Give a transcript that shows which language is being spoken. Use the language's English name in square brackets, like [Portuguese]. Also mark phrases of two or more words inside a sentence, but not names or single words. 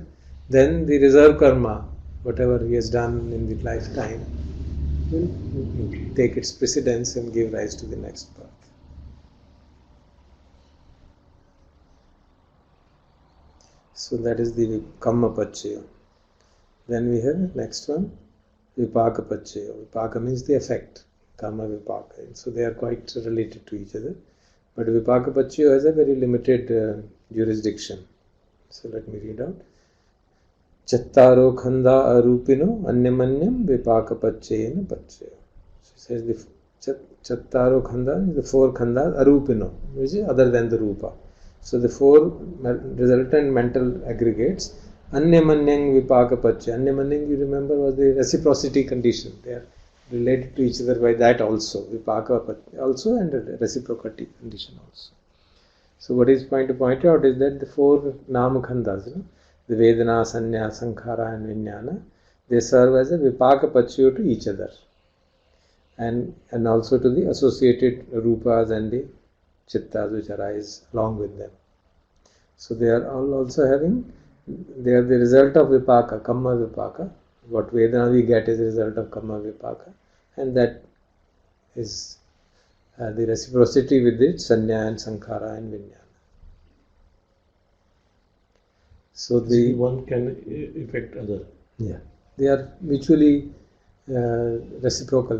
[English] Then the reserve karma, whatever he has done in the lifetime, will take its precedence and give rise to the next birth. So that is the [Pali] karma pachya. [English] Then we have next one, [Pali] vipaka pachya. [English] Vipaka means the effect, [Pali] karma vipaka. [English] So they are quite related to each other. But [Pali] vipaka pachya [English] has a very limited jurisdiction. So let me read out. [Pali] Chattaro khanda arupino anyamanyam vipaka pachayena pachaya. [English] So it says the [Pali] chattaro khanda [English] is the four [Pali] khandas arupino, [English] which is other than the rupa. So the four resultant mental aggregates, [Pali] anyamanyam vipaka pachaya. [English] Anyamanyam, you remember, was the reciprocity condition. They are related to each other by that also. Vipaka also and reciprocity condition also. So what is point to point out is that the four [Pali] nama khandas, [English] the Vedana, Sanya, Sankhara and Vijnana, they serve as a [Pali] vipaka pachya [English] to each other, and also to the associated rupas and the chittas which arise along with them. So they are all also they are the result of vipaka, [Pali] kamma vipaka. [English] What Vedana we get is the result of [Pali] kamma vipaka, [English] and that is the reciprocity with the Sanya and Sankhara and Vijnana. So the one can affect other. Yeah, they are mutually reciprocal.